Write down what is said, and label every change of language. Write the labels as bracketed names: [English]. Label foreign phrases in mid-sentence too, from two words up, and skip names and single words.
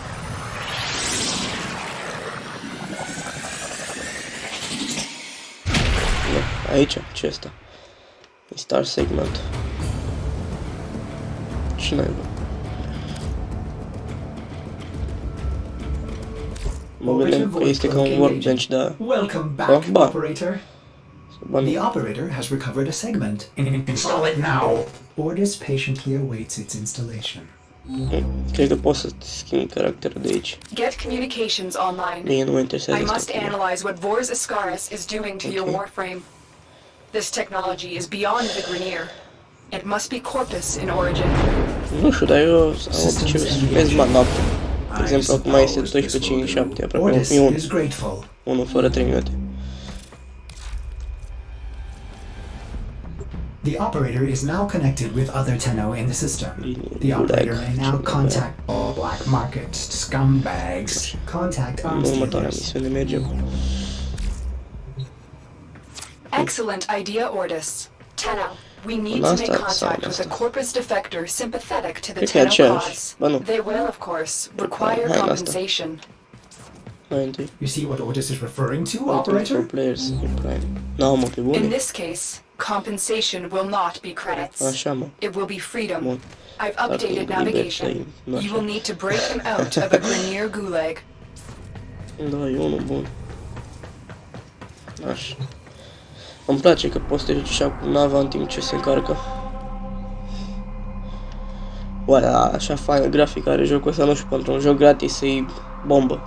[Romanian] Nu, aici, ce asta? E Star Segment. Ce naiba? Mă gândeam că este ca un workbench, dar... [English] Welcome back, ba. operator. The operator has recovered a segment. Install it now. Ordis patiently awaits its installation. [Romanian] Cred că pot să schimb caracterul de aici. [English] Get communications online. [Romanian] Mie nu mă interesează [English] I [Romanian] asta. [English] must analyze what Vors Ascaris is doing to your Okay. warframe. This technology is beyond the Grineer. It must be Corpus in origin. [Romanian] Nu știu, dar eu am obiceiul să filmez noapte. De exemplu, acum este 12:57, aproape [English] Ordis [Romanian] 1, [English] is grateful. [Romanian] 1 fără 3 minute. [English] The operator is now connected with other Tenno in the system. The operator may now contact all black market scumbags. Contact [Romanian] În [English] arms [Romanian] următoarea [English] dealers. [Romanian] misiune mergem. [English] Excellent idea, Ordis. Tenno, we need Well, to that's make that contact sound, with a that's Corpus defector sympathetic to the [Romanian] Cred că e [English] Tenno [Romanian] aceeași. [English] cause. [Romanian] Ba nu. [English] They will, of course, require [Romanian] Hai la asta. [English] compensation. [Romanian] Mai întâi. [English] You see what Ordis is referring to, For operator? players in Prime. [Romanian] Nu, mă, pe [English] In [Romanian] bune. [English] this case, compensation will not be credits. [Romanian] Așa, mă. [English] It will be freedom. [Romanian] Bun. [English] I've [Romanian] Dacă [English] updated [Romanian] libertai, [English] navigation. [Romanian] nu [English] You [Romanian] așa. [English] will need to break him out of a Grineer gulag. [Romanian] Da, e unul bun. Așa. Îmi place că poți să te joci așa cu nava în timp ce se încarcă. Oare, așa faină grafică are jocul ăsta, nu știu, pentru un joc gratis e bombă.